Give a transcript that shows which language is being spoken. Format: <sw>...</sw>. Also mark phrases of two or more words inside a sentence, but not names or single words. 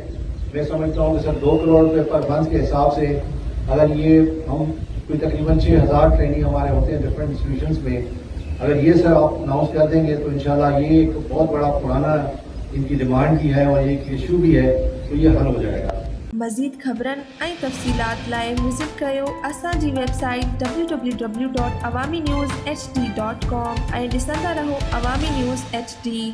<ur>میں سمجھتا ہوں کہ سر 2 کروڑ روپے</ur> <en>per month</en> <ur>کے حساب سے اگر یہ ہم کوئی تقریباً 6,000 ٹریننگ ہمارے ہوتے ہیں</ur> <en>different institutions</en> <ur>میں، اگر یہ سر آپ اناؤنس کر دیں گے تو انشاءاللہ یہ ایک بہت بڑا پرانا ان کی ڈیمانڈ کی ہے اور ایک ایشو بھی ہے تو یہ حل ہو جائے گا.</ur> <sd>مزید خبرن ऐं तफ़सीलात लाइ विज़िट कयो असांजी वेबसाइट www.awamiNewsHD.com ऐं ॾिसंदा रहो अवामी न्यूज़ HD.</sd>